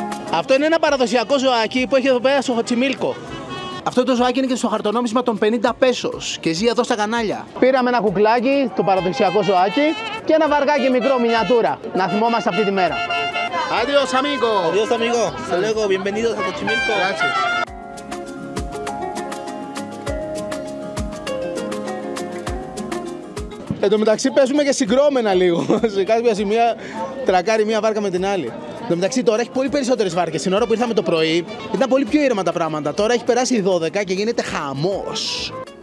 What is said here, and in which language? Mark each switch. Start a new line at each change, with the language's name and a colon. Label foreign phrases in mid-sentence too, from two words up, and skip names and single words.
Greek: Αυτό είναι ένα παραδοσιακό ζωάκι που έχει εδώ πέρα στο Χοτσιμίλκο. Αυτό το ζωάκι είναι και στο χαρτονόμισμα των 50 πέσος και ζει εδώ στα κανάλια. Πήραμε ένα κουκλάκι, το παραδοσιακό ζωάκι, και ένα βαργάκι μικρό, μινιατούρα, να θυμόμαστε αυτή τη μέρα.
Spanish: Adiós, amigo. Adiós, amigo. Hasta luego. Bienvenidos a Xochimilco. Gracias.
Greek: Εν τω μεταξύ παίζουμε και συγκρόμενα λίγο. Σε κάποια σημεία τρακάρει μία βάρκα με την άλλη. Εν τω μεταξύ τώρα έχει πολύ περισσότερες βάρκες. Την ώρα που ήρθαμε το πρωί ήταν πολύ πιο ήρεμα τα πράγματα. Τώρα έχει περάσει οι 12 και γίνεται χαμός.